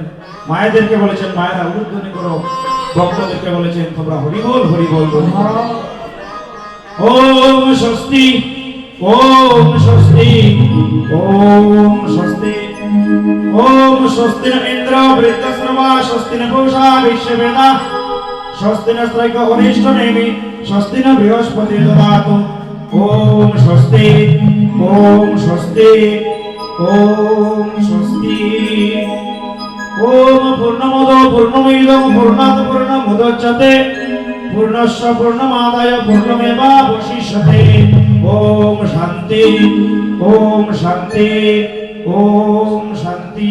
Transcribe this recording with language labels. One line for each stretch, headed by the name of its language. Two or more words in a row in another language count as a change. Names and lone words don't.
Bangla: মায়েদেরকে বলেছেন মায়েরা উদ্ধ্বনি করো, ভক্তদেরকে বলেছেন তোমরা হরিবল হরিবল ধ্বনি করো।
Sanskrit: ওম স্বস্তি, ওম স্বস্তি, ওম স্বস্তি, ওম স্বস্তি ন ইন্দ্র বৃত্তশ্রবা, স্বস্তি ন পূষা বিশ্ববেদা, স্বস্তি ন স্ত্রৈক অনিষ্ট নেমি, স্বস্তি ন বৃহস্পতি দদাতু। ওম স্বস্তি, ওম স্বস্তি, ওম স্বস্তি। ওম পূর্ণমদ পূর্ণমিদং পূর্ণাৎ পূর্ণমুদচ্যতে পূর্ণস্য পূর্ণমাদায় পূর্ণমেবাবশিষ্যতে। ওম শান্তি, ওম শান্তি, ওম শান্তি।